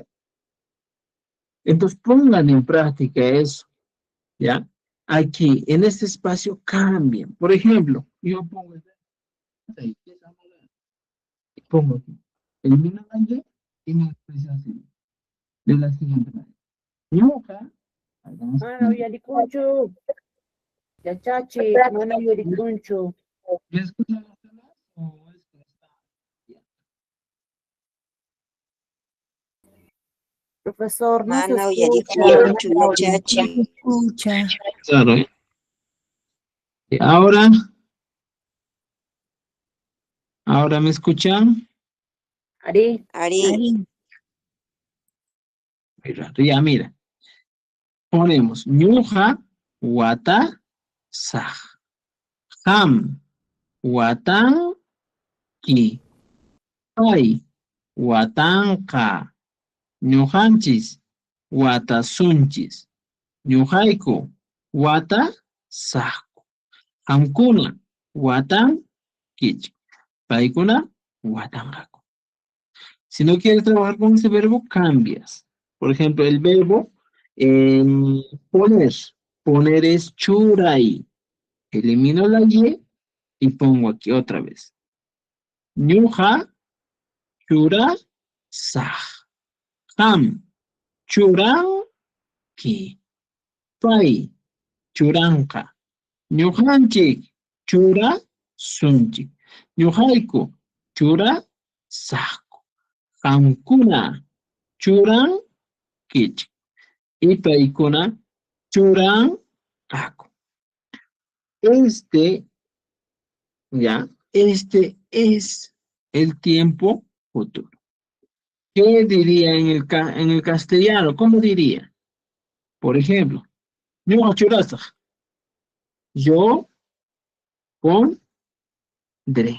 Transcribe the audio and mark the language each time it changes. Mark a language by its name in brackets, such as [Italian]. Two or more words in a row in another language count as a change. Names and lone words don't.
[Spanish] Entonces pongan en práctica eso, ¿ya? Aquí, en este espacio, cambien. Por ejemplo, yo pongo aquí, elimino la Y y me expresa así, de la siguiente manera. Nunca, hagamos [Quechua] Mana uyarikunchu. Yachachi, mana uyarikunchu. [Spanish] ¿ya escuchan los demás? ¿O es que está bien? Profesor, no se [Quechua] Mana [Spanish] escucha. [Quechua] uyarikunchu, [Spanish] No [Quechua] yachachi. [Spanish] se escucha. Claro, ¿eh? Y ahora me escuchan. [Quechua] Ari, Ari, [Spanish] Muy raro. Ya, mira. Ponemos [Quechua] ñuja, wata, saj. Ham, watan, ki. Pai, watanka. Ñujanchis, watasunchis. Ñujayku, wata, sajku. Hamkuna, watan, kichku. Paikuna, watangaku. [Spanish] Si no quieres trabajar con ese verbo, cambias. Por ejemplo, el verbo poner. Poner es churay. Elimino la y pongo aquí otra vez. [Quechua] Ñuja, chura, saj. Ham, churan, ki. Pai, churanka. Ñujanchik, chura, sunchik. Ñujayku, chura, sajku. Hamkuna, churan, kichik. Y paikuna, churan, kaku. [Spanish] Este es el tiempo futuro. ¿Qué diría en el castellano? ¿Cómo diría? Por ejemplo, yo churasaj. Yo pondré.